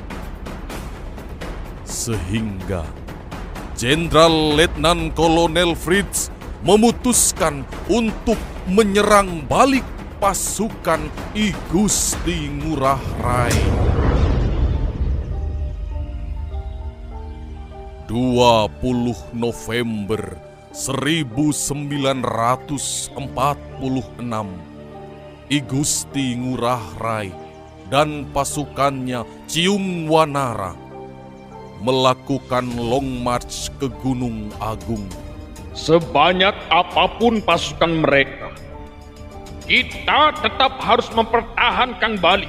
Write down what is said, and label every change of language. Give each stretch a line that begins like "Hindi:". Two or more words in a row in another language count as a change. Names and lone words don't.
Indonesian: Sehingga Jenderal Letnan Kolonel Fritz memutuskan untuk menyerang balik pasukan I Gusti Ngurah Rai. 20 November 1946, I Gusti Ngurah Rai dan pasukannya Ciung Wanara melakukan
English: long march
Indonesian: ke Gunung Agung. Sebanyak apapun pasukan mereka, kita tetap harus mempertahankan Bali.